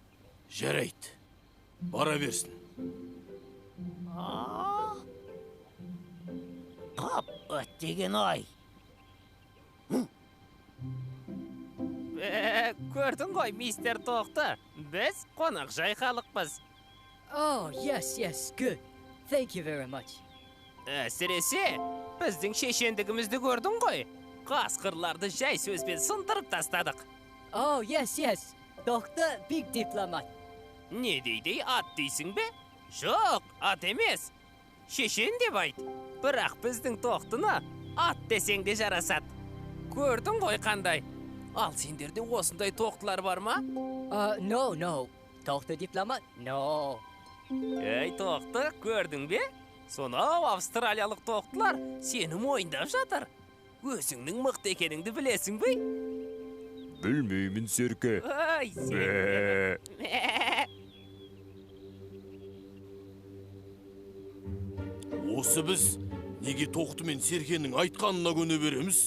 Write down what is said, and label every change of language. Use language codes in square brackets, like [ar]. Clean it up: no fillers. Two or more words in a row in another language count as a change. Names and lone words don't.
[kk] Жарайды, бара берсін. Қап, өттеген ай. Көрдің ғой, мистер Тоқты, біз қонақ жай халықпыз. [en] Oh, yes, good. Thank you very much. [kk] Әсіресе, біздің шешендігімізді көрдің ғой. Қасқырларды жай сөзбен сындырып тастадық. [en] Oh, yes. Тоқты big diplomat. [kk] Не дейді, ат дейсің бе? Жоқ, ат емес. Шешен деп айт. Бірақ біздің Тоқтыны ат десең де жарасады. Көрдің ғой қандай? Ал сендерде осындай тоқтылар бар ма? [en] No. Tohte diplomat? No. [kk] Ей, тоқты, көрдің бе? Сонау австралиялық тоқтылар сені мойындап жатыр. Өзіңнің мықты екеніңді білесің бе? Білмеймін, Серке. Ай, сен. Осы біз неге тоқты мен серкенің айтқанына көне береміз?